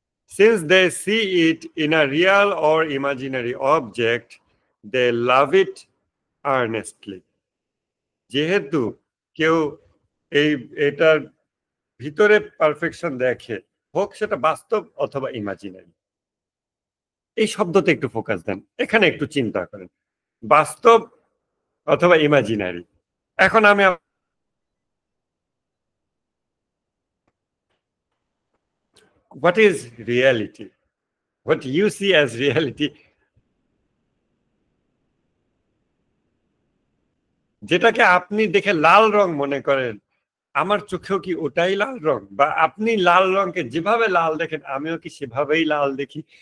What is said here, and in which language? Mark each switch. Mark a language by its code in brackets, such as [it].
[en] Since they see it in a real or imaginary object, they love it earnestly. [bn] যেহেতু কেউ এই এটার ভিতরে পারফেকশন দেখে, হোক সেটা বাস্তব অথবা ইমাজিনারি। এই শব্দতে একটু ফোকাস দেন, এখানে একটু চিন্তা করেন, বাস্তব অথবা ইমাজিনারি। এখন আমি [en] what is reality? What you see as reality, [bn] যেটাকে আপনি দেখে লাল রং মনে করেন, আমার চোখেও কি ওটাই লাল রং? বা আপনি লাল রংকে যেভাবে লাল দেখেন আমিও কি সেভাবেই লাল দেখি?